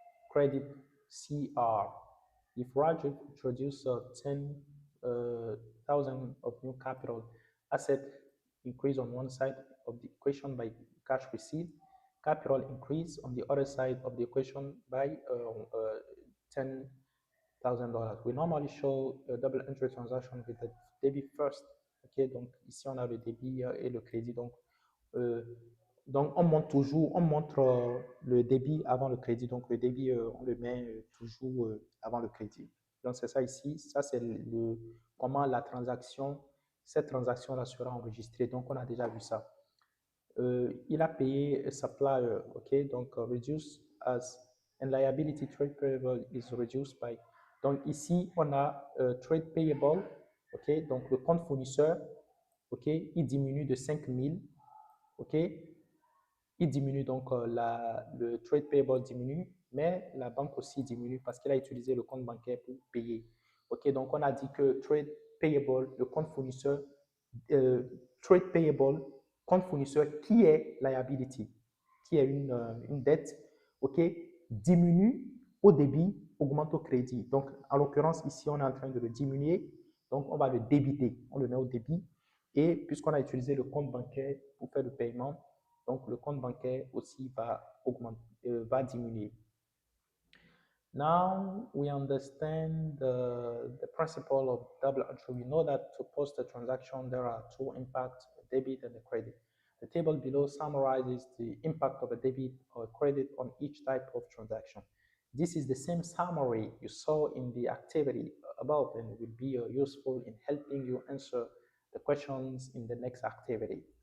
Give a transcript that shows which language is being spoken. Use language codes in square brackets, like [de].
[en] Credit CR. If Rajiv introduces 10,000 of new capital, asset increase on one side of the equation by cash received, capital increase on the other side of the equation by $10,000. We normally show a double entry transaction with the debit first. [fr] Ok, donc ici on a le débit et le crédit. Donc on montre le débit avant le crédit. Donc le débit, on le met toujours avant le crédit. Donc c'est ça ici. Ça c'est comment cette transaction-là sera enregistrée. Donc on a déjà vu ça. Il a payé [en] supplier, ok, donc reduce as and liability trade payable is reduced by. [fr] Donc ici on a trade payable, ok, donc le compte fournisseur, ok, il diminue de 5 000, ok, il diminue donc le trade payable diminue, mais la banque aussi diminue parce qu'elle a utilisé le compte bancaire pour payer, ok, donc on a dit que trade payable, le compte fournisseur, trade payable, compte fournisseur qui est liability, qui est une dette, ok, diminue au débit, augmente au crédit. Donc, en l'occurrence, ici, on est en train de le diminuer. Donc, on va le débiter. On le met au débit. Et puisqu'on a utilisé le compte bancaire pour faire le paiement, donc le compte bancaire aussi va diminuer. [en] Now we understand the principle of double entry. We know that to post a transaction, there are two impacts, the debit and the credit. The table below summarizes the impact of a debit or credit on each type of transaction. This is the same summary you saw in the activity above and will be useful in helping you answer the questions in the next activity.